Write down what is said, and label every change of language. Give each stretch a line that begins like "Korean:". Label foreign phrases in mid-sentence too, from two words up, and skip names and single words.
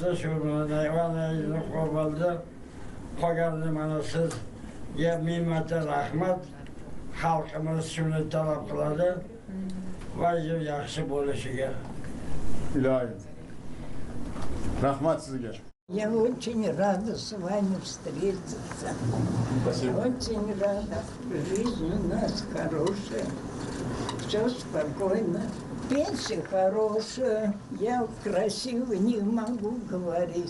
Uzbek: Shu bilan qo'yildi. Qolganini mana siz ming marta rahmat. Xalqimiz shuni talab qiladi va yaxshi bo'lishiga. Ilohim. Rahmat sizga.
Russian: Я очень рада с вами встретиться. Спасибо. Очень рада. Жизнь у нас хорошая. Все спокойно. Пенсия хорошая. Я красиво не могу говорить.